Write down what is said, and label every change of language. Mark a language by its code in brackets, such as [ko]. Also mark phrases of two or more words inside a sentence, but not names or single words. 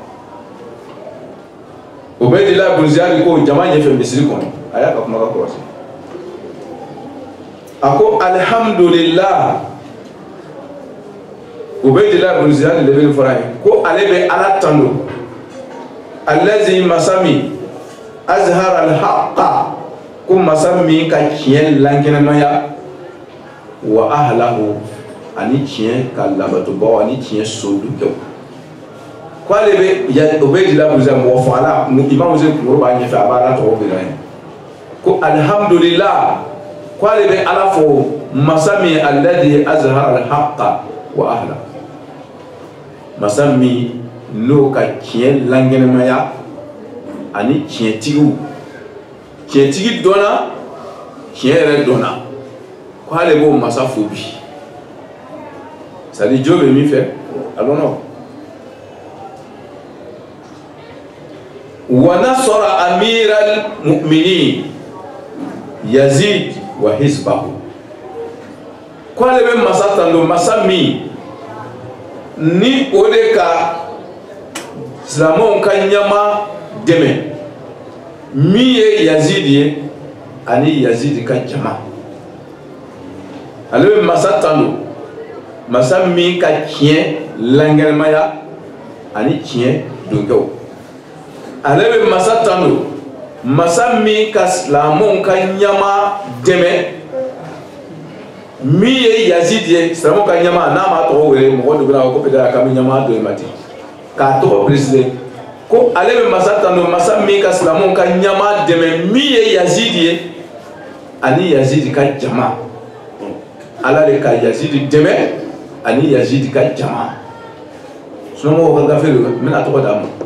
[bm] o bɛ de la Abu Ziyad ko jama ɲɛfɛ misiri kɔnɔ a y'a ka kuma ka kɔlɔsi a ko alhamdulillah o bɛ de la Abu Ziyad de bɛ fɔra ye ko ale bɛ Ala tando allazi masa min [ar] أظهر الحق [bm] ko masa min ka tiɲɛ lankɛnɛmaya [ar] وأهله [bm] ani tiɲɛ ka labatobaaw ani tiɲɛ sodukɛw ko ale bɛ o bɛ de la Abu Ziyad mɔgɔ fagala Imam Hussein kunkolo b'a ɲɛfɛ a b'a Ala tɔgɔ bila yen ko alhamdulillah ko ale bɛ Ala fo masa min [ar] الذي أظهر الحق وأهله [bm] masa min n'o ka tiɲɛ lankɛnɛmaya ani tiɲɛtigi dɔnna tiɲɛ yɛrɛ dɔnna ko ale b'o masa fo bi [fr] c'est à dire [bm] jo bɛ min fɛ a dɔnna [ar] ونصر أمير المؤمنين يزيد وحزبه [bm] ko ale bɛ masa tando masa min ni o de ka silamɛw ka ɲɛma dɛmɛ min ye Yazid ye ani Yazid ka jama ale bɛ masa tando masa min ka tiɲɛ lankɛnɛmaya ani tiɲɛ donkɛw ale bɛ masa tando masa min ka silamɛw ka ɲɛma dɛmɛ min ye Yazid ye silamɛw ka ɲɛma n'a ma tɔgɔ wele mɔgɔ dɔ bɛ na ko peut-être a ka bɛ ɲɛma dɔ in ma ten k'a tɔgɔ préciser ko ale bɛ masa tando masa min ka silamɛw ka ɲɛma dɛmɛ min ye Yazid ye ani Yazid ka jama Ala de ka Yazid dɛmɛ ani Yazid ka jama sunamɔgɔw ka gafe de n bɛna tɔgɔ d'a ma